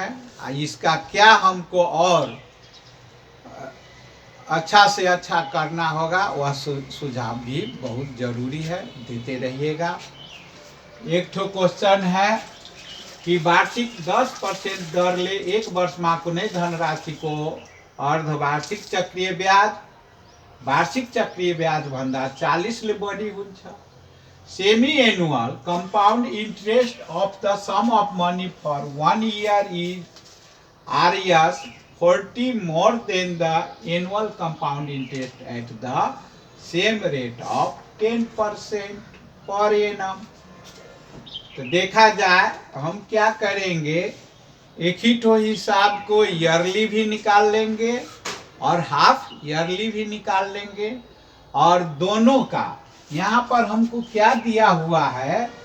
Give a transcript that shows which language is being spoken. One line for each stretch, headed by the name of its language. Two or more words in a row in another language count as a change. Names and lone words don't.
Hindi: इसका क्या हमको और अच्छा से अच्छा करना होगा, वह सुझाव भी बहुत ज़रूरी है, देते रहिएगा। एक ठो क्वेश्चन है कि
Nepali: वार्षिक 10% दर ले एक वर्ष में कुनै धनराशि को अर्धवार्षिक चक्रीय ब्याज वार्षिक चक्रीय ब्याज भन्दा 40 ले बढी हुन्छ।
English: semi annual compound interest of the sum of money for 1 year is RS 40 more than the annual compound interest at the same rate of 10% per annum।
Hindi: तो देखा जाए हम क्या करेंगे, एक ही ठो हिसाब को ईयरली भी निकाल लेंगे और हाफ ईयरली भी निकाल लेंगे, और दोनों का यहाँ पर हमको क्या दिया हुआ है,